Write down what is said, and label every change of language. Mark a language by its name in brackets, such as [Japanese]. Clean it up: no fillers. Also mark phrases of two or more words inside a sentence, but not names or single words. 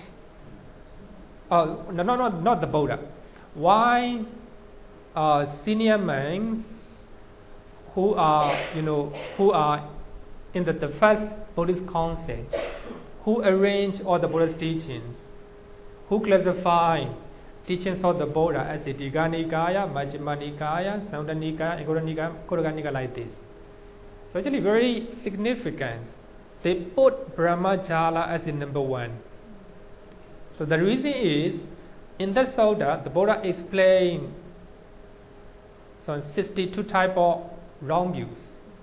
[English] Not the Buddha. Why senior monks who are in the first Buddhist council, who arrange all the Buddha's teachings, who classify teachings of the Buddha as a Digha Nikaya, Majjhima Nikaya, Samyutta Nikaya, Anguttara Nikaya, Khuddaka Nikaya, like this. So actually very significant. They put Brahmajala as the number 1. So the reason is, in the Sutta, the Buddha explained some 62 type of wrong views.